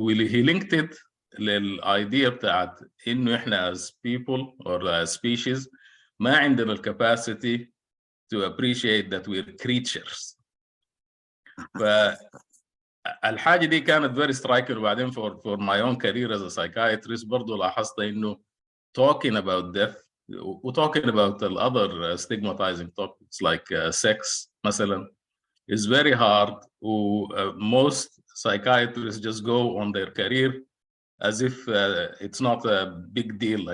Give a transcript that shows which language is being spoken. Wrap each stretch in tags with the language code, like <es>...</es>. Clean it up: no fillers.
<en>he linked it</en> <ar>للايديا بتاعت انه احنا</ar> <en>as people or as species</en> <ar>ما عندنا الكاباسيتي</ar> <en>to appreciate that we're creatures.</en> <ar>فالحاجه دي كانت</ar> <en>very striking.</en> <ar>وبعدين</ar> <en>for my own career as a psychiatrist</en> <ar>برضو لاحظت انه</ar> <en>talking about death و talking about the other stigmatizing topics like sex</en> <ar>مثلا</ar> <en>is very hard. Most psychiatrists just go on their career as if it's not a big deal.</en>